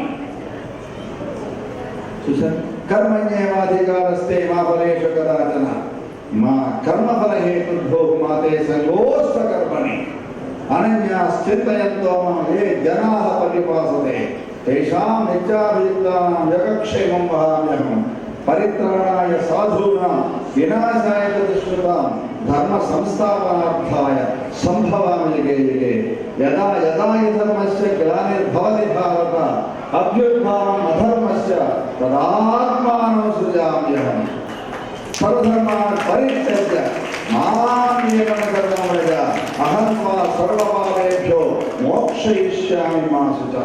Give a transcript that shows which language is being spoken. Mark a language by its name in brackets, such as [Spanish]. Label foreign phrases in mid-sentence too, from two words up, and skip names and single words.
[Sanskrit] చూసారు? కర్మణ్యేవాధికారస్తే మా ఫలేషు కదాచన మా కర్మఫల హేతుర్భో మాతే సంగోస్త కర్మణి అనన్యాశ్చింతయంతో ఏ జనాః పరిపాసతే తేషాం నిత్యాభియుక్తానాం యోగక్షేమం వహామ్యహం పరిత్రాణాయ సాధూనాం వినాశాయ దుష్కృతాం ధర్మ సంస్థాపనార్థాయ సంభవామి యుగే యుగే. యదా యదా హి ధర్మస్య గ్లానిర్భవతి భారత అభ్యుత్థానం అధర్మస్య తదాత్మానం సృజామ్యహం సర్వధర్మాన్ పరిత్యజ్య మామేవం శరణం వ్రజ అహం త్వా సర్వపాపేభ్యో మోక్షయిష్యామి మా శుచః.